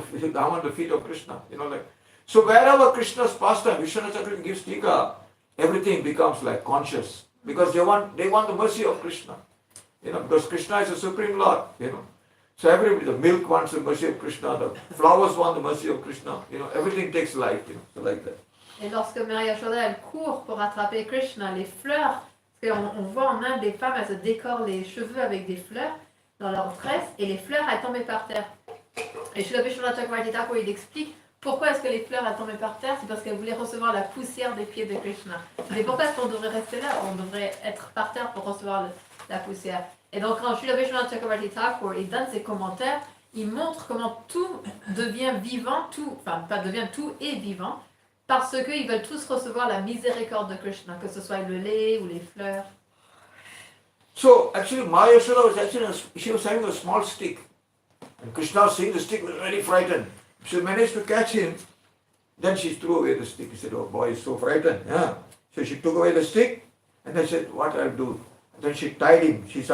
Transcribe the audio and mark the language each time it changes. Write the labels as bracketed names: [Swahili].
[English] I want the feet of Krishna. So wherever Krishna's pastime, Vishnu Chakra gives tika, everything becomes like conscious, because they want the mercy of Krishna, because Krishna is the supreme Lord, So everybody, the milk wants the mercy of Krishna, the flowers want the mercy of Krishna, everything takes life, so like that. [French] Et lorsque Mary Yashoda, elle court pour attraper Krishna, les fleurs, parce qu'on voit en Inde, les femmes, elles se décorent les cheveux avec des fleurs dans leur tresse, et les fleurs, elles tombaient par terre. Et Srila Vishwanath Chakravarti Thakur, il explique pourquoi est-ce que les fleurs, elles tombaient par terre, c'est parce qu'elles voulaient recevoir la poussière des pieds de Krishna. C'est pourquoi est-ce qu'on devrait rester là, on devrait être par terre pour recevoir la poussière. Et donc quand Srila Vishwanath Chakravarti Thakur, il donne ses commentaires, il montre comment tout devient vivant, tout est vivant, parce qu'ils veulent tous recevoir la miséricorde de Krishna, que ce soit le lait ou les fleurs. [English] So actually Maya Yashoda she was having a small stick. And Krishna seeing the stick was very frightened. She managed to catch him. Then she threw away the stick. He said, oh boy, he's so frightened. Yeah. So she took away the stick and then said, what I'll do? Then she tied him.